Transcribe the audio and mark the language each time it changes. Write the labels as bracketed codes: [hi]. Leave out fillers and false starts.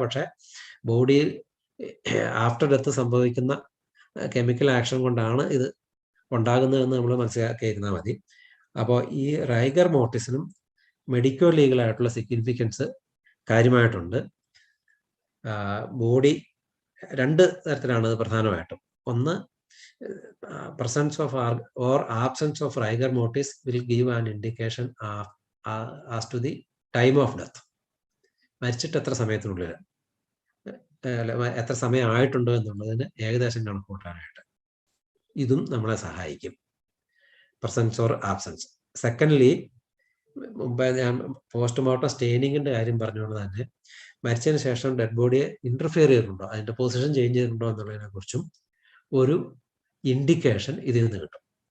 [ml] പക്ഷേ body [en] after death [ml] സംഭവിക്കുന്ന chemical action കൊണ്ടാണ് ഇത് ഉണ്ടാകുന്നതെന്ന് നമ്മൾ മനസ്സിലാക്കിയിരുന്നാൽ മതി. അപ്പോൾ ഈ റൈഗർ മോർട്ടിസിനും മെഡിക്കോ ലീഗലായിട്ടുള്ള സിഗ്നിഫിക്കൻസ് കാര്യമായിട്ടുണ്ട്. ബോഡി 2 തരത്തിലാണ് പ്രധാനമായിട്ടും. ഒന്ന്, [en] presence of or absence of rigor mortis will give an indication as to the time of death. [ml] മരിച്ചിട്ട് എത്ര സമയത്തിനുള്ളിൽ, എത്ര സമയം ആയിട്ടുണ്ടോ എന്നുള്ളതിന് ഏകദേശം കണക്ക് കൂട്ടാനായിട്ട് ഇതും നമ്മളെ സഹായിക്കും, [en] Presence or absence. [ml] സെക്കൻഡ്ലി, മുമ്പേ ഞാൻ പോസ്റ്റ്മോർട്ടം സ്റ്റെയിനിങ്ങിന്റെ കാര്യം പറഞ്ഞുകൊണ്ട് തന്നെ മരിച്ചതിന് ശേഷം ഡെഡ് ബോഡിയെ ഇന്റർഫിയർ ചെയ്തിട്ടുണ്ടോ, അതിന്റെ പൊസിഷൻ ചേഞ്ച് ചെയ്തിട്ടുണ്ടോ എന്നുള്ളതിനെ കുറിച്ചും ഒരു ഇൻഡിക്കേഷൻ ഇതിൽ നിന്ന് കിട്ടും.